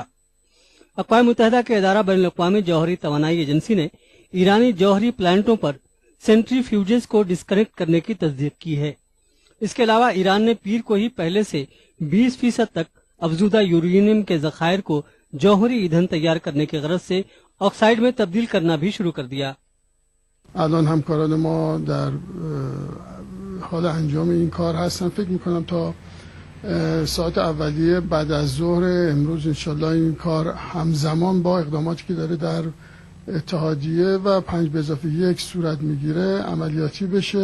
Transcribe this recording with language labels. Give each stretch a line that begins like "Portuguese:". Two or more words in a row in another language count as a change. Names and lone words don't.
Urdu: اقوام متحدہ کے ادارہ بین الاقوامی جوہری توانائی ایجنسی نے ایرانی جوہری پلانٹوں پر سینٹری فیوجز کو ڈسکنیکٹ کرنے کی تصدیق کی ہے. اس کے علاوہ ایران نے پیر کو ہی پہلے سے 20% تک افزودہ یورینیم کے ذخائر کو جوہری ایندھن تیار کرنے کی غرض سے آکسائیڈ میں تبدیل کرنا بھی شروع کر دیا.
Persian: الان همکاران ما در حال انجام این کار هستن. فکر میکنم تا ساعت اولیه بعد از ظهر امروز انشالله این کار همزمان با اقداماتی که داره در اتحادیه و 5+1 صورت میگیره عملیاتی بشه.